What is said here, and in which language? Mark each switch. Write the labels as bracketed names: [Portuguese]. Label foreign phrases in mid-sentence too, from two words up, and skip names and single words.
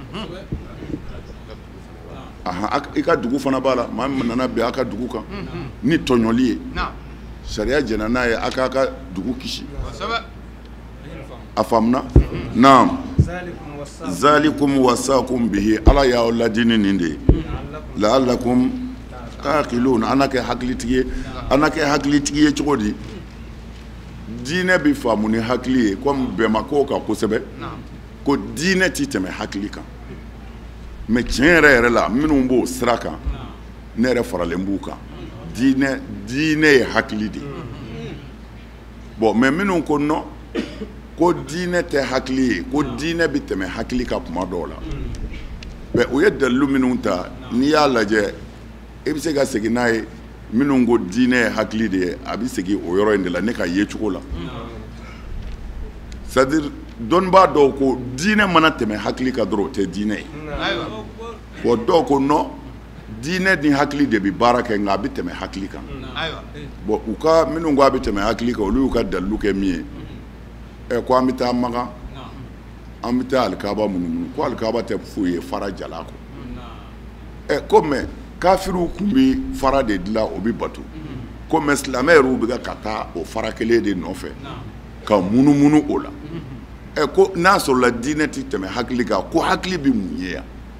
[Bambara] i ka dugu fana b'a la maa min nana bin a ka dugu kan ni tɔɲɔli ye sariya jɛna n'a ye a k'a ka dugu kisi a faamuna naam [Arabic] ذلكم وصاكم به [Bambara] ala y'aw ladini nin de ye [Arabic] لعلكم تعقلون [Bambara] ana kɛ hakilitigi ye cogo di diinɛ bɛ faamu ni hakili ye comme bɛnbakaw kan kosɛbɛ ko diinɛ ti tɛmɛ hakili kan mais tiɲɛ yɛrɛ yɛrɛ la minnu b'o sira kan ne yɛrɛ faralen b'u kan diinɛ ye hakili de bon mais minnu ko non ko diinɛ tɛ hakili ye ko diinɛ bɛ tɛmɛ hakili kan tuma dɔw la mais o ye dalilu minnu ta n'i y'a lajɛ e bɛ se ka segin n'a ye minnu ko diinɛ ye hakili de ye a bɛ segin o yɔrɔ in de la ne ka ye cogo la [French] c'est à dire [Bambara] dɔnnibaa dɔw ko diinɛ mana tɛmɛ hakili kan dɔrɔn o tɛ diinɛ ye bon dɔw ko non diinɛ ni hakili de bɛ baara kɛ nka a bɛ tɛmɛ hakili kan bon u ka minnu ko a bɛ tɛmɛ hakili kan olu y'u ka dalilu kɛ min ye ko an bɛ taa Makan an bɛ taa alikaba munumunu ko alikaba tɛ foyi ye fara jala kɔ ko mais kafiriw tun bɛ fara de dilan o bɛ bato ko mais silamɛ yɛrɛw bɛ ka taa o fara kelen de nɔfɛ ka munumunu o la ko n'a sɔrɔla diinɛ tɛ tɛmɛ hakili kan ko hakili bɛ mun ye yan